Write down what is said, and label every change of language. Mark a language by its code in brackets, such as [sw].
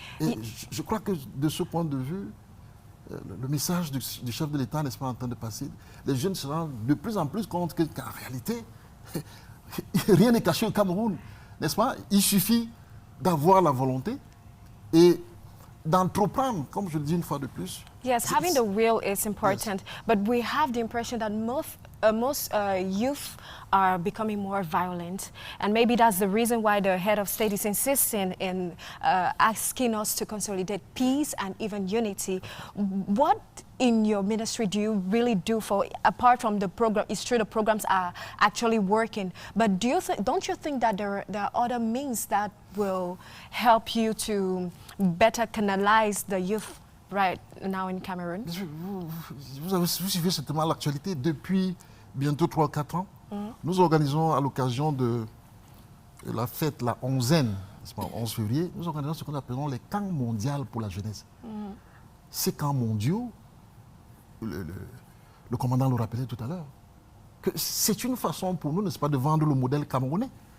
[fr] Et je crois que de ce point de vue, le message du chef de l'État, n'est-ce pas, en train de passer, les jeunes se rendent de plus en plus compte qu'en réalité, rien n'est caché au Cameroun, n'est-ce pas? Il suffit d'avoir la volonté et d'entreprendre, comme je le dis une fois de plus. [en] Yes, having the will is important, but we have the impression that most youth are becoming more violent, and maybe that's the reason why the head of state is insisting in asking us to consolidate peace and even unity. What in your ministry do you really do for, apart from the program? It's true the programs are actually working, but don't you think that there are other means that will help you to better canalize the youth right now in Cameroon? [fr] Vous suivez certainement l'actualité depuis bientôt 3-4 ans. Nous organisons à l'occasion de la fête, la 11e, 11 février, nous organisons ce que nous appelons les camps mondiaux pour la jeunesse. Ces camps mondiaux, le commandant le rappelait tout à l'heure, que c'est une façon pour nous, n'est-ce pas, de vendre le modèle camerounais.